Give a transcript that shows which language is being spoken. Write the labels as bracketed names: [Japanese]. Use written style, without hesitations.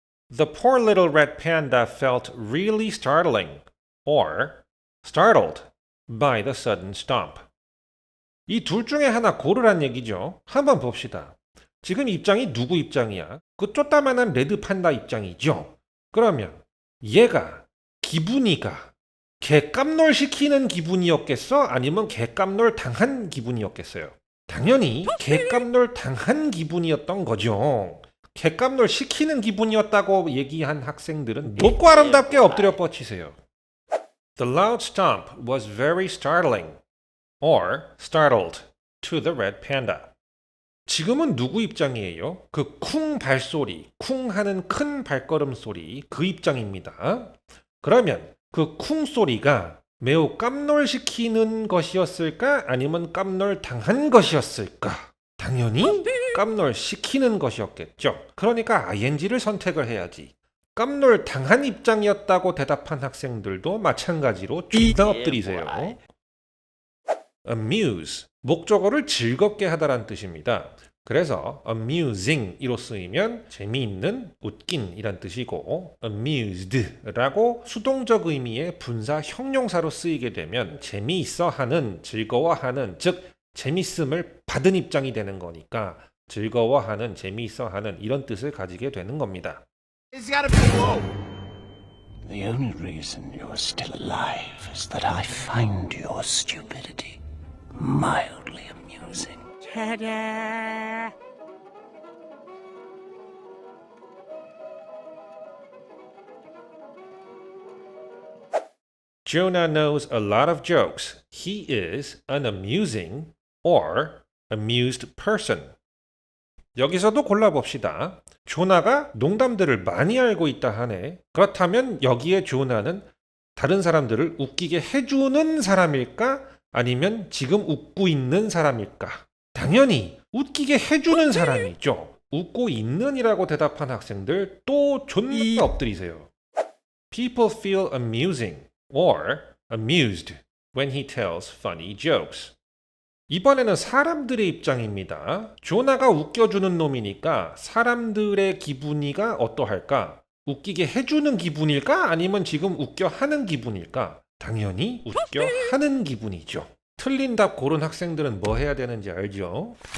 [English] The poor little red panda felt really startling, or startled, by the sudden stomp. [Korean] 이 둘 중에 하나 고르란 얘기죠. 한번 봅시다. 지금 입장이 누구 입장이야? 그 쪼따만한 레드 판다 입장이죠. 그러면 얘가 기분이가 개깜놀 시키는 기분이었겠어? 아니면 개깜놀 당한 기분이었겠어요? 당연히 개깜놀 당한 기분이었던 거죠. 개깜놀 시키는 기분이었다고 얘기한 학생들은 높고 아름답게 엎드려 뻗치세요. [English] The loud stomp was very startling, or startled, to the red panda. [Korean] 지금은 누구 입장이에요? 그 쿵 발소리, 쿵 하는 큰 발걸음 소리, 그 입장입니다. 그러면 그 쿵 소리가 매우 깜놀시키는 것이었을까? 아니면 깜놀 당한 것이었을까? 당연히 깜놀시키는 것이었겠죠. 그러니까 ing를 선택을 해야지. 깜놀 당한 입장이었다고 대답한 학생들도 마찬가지로 존나 엎드리세요. amuse, 목적어를 즐겁게 하다란 뜻입니다. 그래서 amusing 이로 쓰이면 재미있는, 웃긴 이란 뜻이고 amused라고 수동적 의미의 분사 형용사로 쓰이게 되면 재미있어 하는, 즐거워하는, 즉 재밌음을 받은 입장이 되는 거니까 즐거워하는, 재미있어 하는 이런 뜻을 가지게 되는 겁니다. [English] The only reason you're still alive is that I find your stupidity mildly amusing. Jonah knows a lot of jokes. He is an amusing or amused person. [Korean] 여기서도 골라봅시다. 조나가 농담들을 많이 알고 있다 하네. 그렇다면 여기에 조나는 다른 사람들을 웃기게 해주는 사람일까? 아니면 지금 웃고 있는 사람일까? 당연히 웃기게 해주는 사람이죠. 웃고 있는이라고 대답한 학생들 또 존나 엎드리세요. [English] People feel amusing or amused when he tells funny jokes. [Korean] 이번에는 사람들의 입장입니다. 조나가 웃겨주는 놈이니까 사람들의 기분이가 어떠할까? 웃기게 해주는 기분일까? 아니면 지금 웃겨 하는 기분일까? 당연히 웃겨 하는 기분이죠. 틀린 답 고른 학생들은 뭐 해야 되는지 알죠?